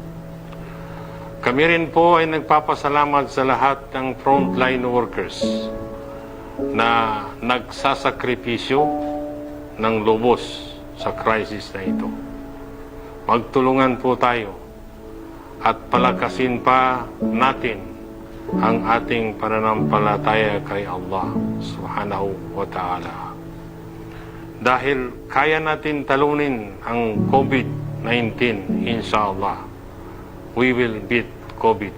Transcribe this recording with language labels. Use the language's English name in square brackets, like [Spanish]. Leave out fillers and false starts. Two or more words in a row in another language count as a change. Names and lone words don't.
[Filipino] Kami rin po ay nagpapasalamat sa lahat ng [English] frontline workers [Filipino] na nagsasakripisyo ng lubos sa crisis na ito. Magtulungan po tayo at palakasin pa natin ang ating pananampalataya kay Allah [Arabic] subhanahu wa ta'ala. [Filipino] Dahil kaya natin talunin ang COVID-19, inshallah, [English] we will beat COVID.